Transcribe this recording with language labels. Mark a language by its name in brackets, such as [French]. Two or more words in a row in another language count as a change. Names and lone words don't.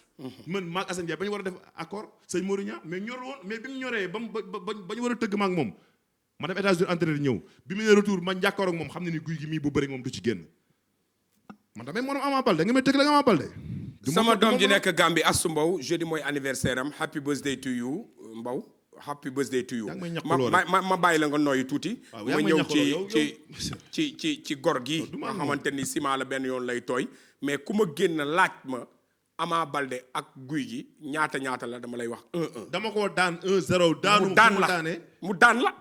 [Wolof] man maag Assane Ndiaye ba ñu war a def accord sëñ Mourinho mais ñor woon mais bi mu ñoree ba ñu war a tëgg maag moom ma dem États-Unis entraîné ñëw bi mu ne retour ma njàkkaar ak moom xam ne ni guy gi mii bu bëri moom du ci génn man tamit moom Ama Baldé nga may tëgg la Ama Baldé. sama doom ji nekk Gambie Astou Mbow jeudi mooy anniversaire am [English] happy birthday to you Mbow happy birthday to you. [Wolof] yaa ngi may ñàkkuloo ma bàyyi la nga nooyi tuuti. waaw ma ñëw ci gor gi. nga xamante ni ciment la benn yoon lay tooy. mais ku ma génn laaj ma Ama Baldé ak Gouye Gui ñaata la dama lay wax 1-1. dama ko daan 1-0 daanu. mu daan la.